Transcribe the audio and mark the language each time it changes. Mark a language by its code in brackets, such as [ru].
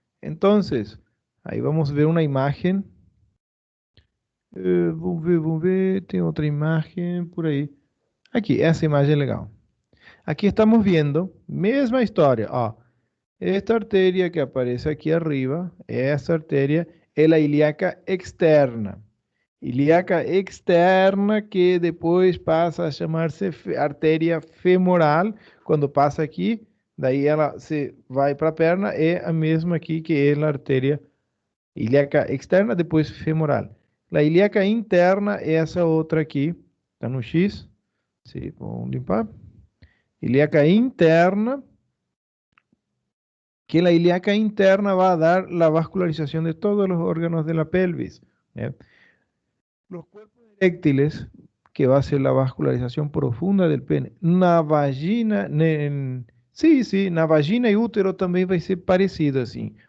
[es] Entonces, ahí vamos a ver una imagen. [pt] Vamos ver, tem outra imagem por aí. Aqui, essa imagem é legal. Aqui [es] estamos viendo, [pt] mesma história, ó. Esta arteria que aparece aqui arriba, essa arteria é a ilíaca externa. Ilíaca externa, que depois passa a chamar-se artéria femoral, quando passa aqui, daí ela se vai para a perna, é a mesma aqui que é a artéria ilíaca externa, depois femoral. A ilíaca interna é essa outra aqui, está no X. Sim, vamos limpar. Ilíaca interna, [es] que la ilíaca interna va a dar la vascularización de todos los órganos de la pelvis. ¿Eh? Los cuerpos eréctiles, que va a ser la vascularización profunda del pene. Na vagina, na vagina y útero también va a ser parecido así.